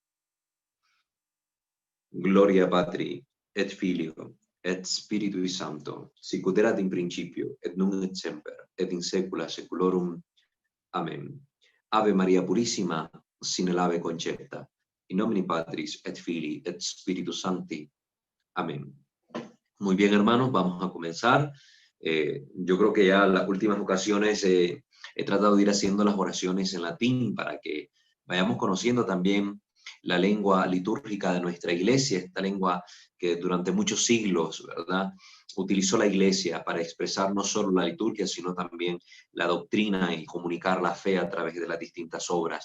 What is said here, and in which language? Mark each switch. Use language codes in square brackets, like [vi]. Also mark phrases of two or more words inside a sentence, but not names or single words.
[la] Gloria Patri, et Filio, et Spiritui Sancto, sicut erat in principio, et nunc et semper, et in saecula saeculorum. Amén. Ave Maria Purissima, sine lave concepta, in nomine Patris et Filii et Spiritus Sancti. Amén. [es] Muy bien, hermanos, vamos a comenzar. Yo creo que ya en las últimas ocasiones he tratado de ir haciendo las oraciones en latín para que vayamos conociendo también la lengua litúrgica de nuestra iglesia, esta lengua que durante muchos siglos, ¿verdad?, utilizó la iglesia para expresar no solo la liturgia, sino también la doctrina y comunicar la fe a través de las distintas obras.